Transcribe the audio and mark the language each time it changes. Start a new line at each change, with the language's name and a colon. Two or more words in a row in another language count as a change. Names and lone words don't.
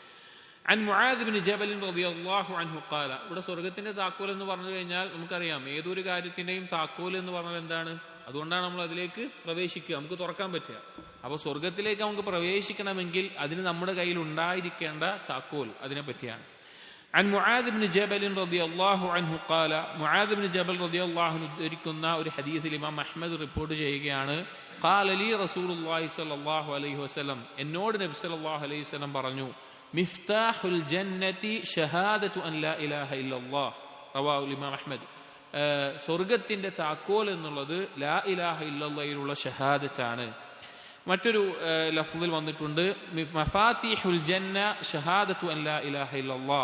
Arabic: عن معاذ بن جبل رضي الله عنه قال.
Malayalam: ഇവിടെ സ്വർഗത്തിന്റെ താക്കോൽ എന്ന് പറഞ്ഞു കഴിഞ്ഞാൽ നമുക്കറിയാം, ഏതൊരു കാര്യത്തിന്റെയും താക്കോൽ എന്ന് പറഞ്ഞാൽ എന്താണ്? അതുകൊണ്ടാണ് നമ്മൾ അതിലേക്ക് പ്രവേശിക്കുക, നമുക്ക് തുറക്കാൻ പറ്റുക. അപ്പോൾ സ്വർഗത്തിലേക്ക് നമുക്ക് പ്രവേശിക്കണമെങ്കിൽ അതിന് നമ്മുടെ കയ്യിൽ ഉണ്ടായിരിക്കേണ്ട താക്കോൽ അതിനെ പറ്റിയാണ്.
Arabic: عن معاذ بن جبل رضي الله عنه قال. معاذ بن جبل رضي الله عنه
Malayalam: ഉദ്ധരിക്കുന്ന ഒരു ഹദീസിൽ ഇമാം അഹ്മദ് റിപ്പോർട്ട് ചെയ്യുകയാണ്,
Arabic: قال لي رسول الله صلى الله عليه وسلم.
Malayalam: എന്നോട് നബി
Arabic: صلى الله عليه وسلم
Malayalam: പറഞ്ഞു,
Arabic: مفتاح الجنة شهادة أن لا إله إلا الله. رواه الإمام أحمد.
Malayalam: സ്വർഗത്തിന്റെ താക്കോൽ എന്നുള്ളത്
Arabic: لا إله
Malayalam: ഇല്ലല്ലാഹിലുള്ള ഷഹാദത്താണ്. മറ്റൊരു ലഫ്ദിൽ വന്നിട്ടുണ്ട്,
Arabic: مفاتيح الجنة شهادة أن لا إله إلا الله.